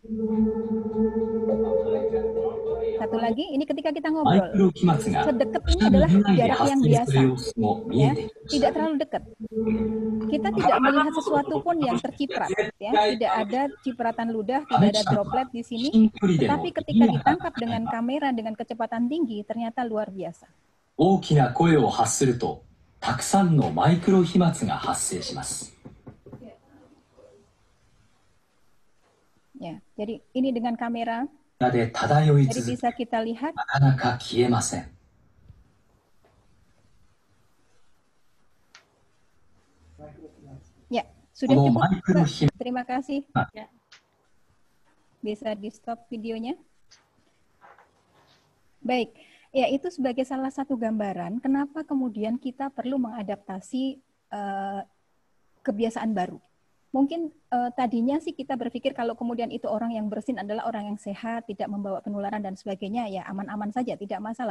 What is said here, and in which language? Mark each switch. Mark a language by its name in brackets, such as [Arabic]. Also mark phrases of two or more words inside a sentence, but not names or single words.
[Indonesian] Satu lagi, ini ketika kita ngobrol, sedekat ini adalah jarak yang biasa, ya, tidak terlalu dekat. Kita tidak melihat sesuatu pun yang terciprat, ya, tidak ada cipratan ludah, tidak ada droplet di sini, tetapi ketika ditangkap dengan kamera dengan kecepatan tinggi, ternyata luar biasa. [Japanese] 大きな声を発すると、たくさんのマイクロ飛沫が発生します。 [Indonesian] Ya, jadi ini dengan kamera, [Japanese] で漂い [Indonesian] jadi [Japanese] 続け、 [Indonesian] bisa kita lihat. [Japanese] なかなか消えません。 [Indonesian] Ya, sudah [Japanese] この [Indonesian] cukup, [Japanese] マイクロ [Indonesian] Mbak. [Japanese] 飛沫 [Indonesian] Terima kasih. Ya. Bisa di stop videonya. Baik, ya itu sebagai salah satu gambaran kenapa kemudian kita perlu mengadaptasi kebiasaan baru. Mungkin tadinya sih kita berpikir kalau kemudian itu orang yang bersin adalah orang yang sehat, tidak membawa penularan dan sebagainya, ya aman-aman saja, tidak masalah.